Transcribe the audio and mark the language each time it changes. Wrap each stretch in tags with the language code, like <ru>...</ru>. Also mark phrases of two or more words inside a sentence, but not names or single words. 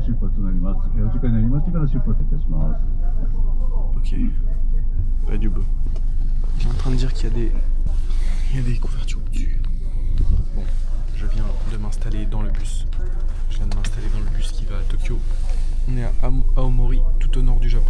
<ja>となります。お時間になりましてから出発いたします。</ja> <fr>Ok. Pas du beau. Il est en train de dire qu'il y a des couvertures au-dessus. Bon, je viens de m'installer dans le bus. Je viens de m'installer dans le bus qui va à Tokyo. On est à Aomori, tout au nord du Japon.</fr>